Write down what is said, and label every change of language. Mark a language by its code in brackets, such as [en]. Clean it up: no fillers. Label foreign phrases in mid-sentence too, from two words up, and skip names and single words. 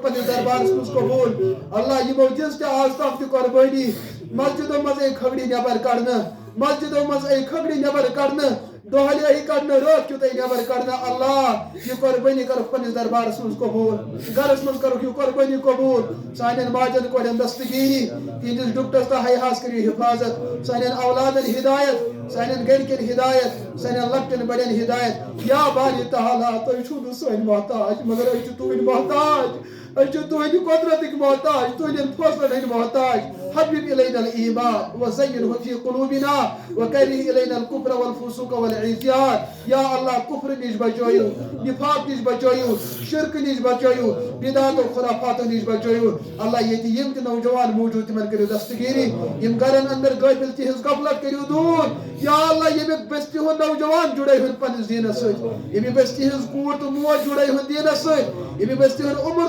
[ks] پننِس دربارس منٛز قبوٗل اللہ یِمو دِژ تہِ آز تام تہِ قۄربٲنی مسجدو منٛز آیہِ کھگڑی نٮ۪بر کڑنہٕ مسجدو منٛز آیہِ کھگڑی نٮ۪بر کڑنہٕ دۄہلہِ آیہِ کڑنہٕ رٲتھ کیُت آیہِ نٮ۪بر کڑنہٕ اللہ یہِ قۄربٲنی کٔرٕکھ پننِس دربارس منٛز قبوٗل گرس منٛز کٔرٕکھ یہِ قۄربٲنی قبوٗل سانٮ۪ن ماجن کورٮ۪ن دستگیٖری تِہنٛدِس ڈُپٹس تہٕ حیاہس کٔرِو حفاظت سانٮ۪ن اولادن ہدایت سانٮ۪ن گرِکٮ۪ن ہدایت سانٮ۪ن لۄکٹٮ۪ن بڑٮ۪ن ہدایت یا باری تعالیٰ تُہۍ چھِو نہٕ سٲنۍ محتاج مگر أسۍ چھِ تُہنٛدۍ محتاج أسۍ چھِ تُہنٛدِ قۄدرتٕکۍ محتاج تُہنٛدٮ۪ن فٲصلن ہٕنٛدۍ محتاج حبِّب [ar] الینا الایمان وزینہ فی قلوبنا وکرہ الینا الکفر والفسوق والعصیان [ks] یا اللہ کفر نش بچٲیِو نفاق نش بچٲیِو شرک نش بچٲیِو بدعات و خرافاتو نش بچٲیِو اللہ ییٚتہِ یِم تہِ نوجوان موٗجوٗد تِمن کٔرِو دستگیٖری یِم گرن اندر غٲفِل تِہنٛز غفلت کٔرِو دوٗر یا اللہ ییٚمہِ بستی ہُنٛد نوجوان جُڑٲیہُن پننِس دیٖنس سۭتۍ ییٚمہِ بستی ہٕنٛز کوٗر تہٕ موج جُڑٲیہُن دیٖنس سۭتۍ ییٚمہِ بستی ہُنٛد عمر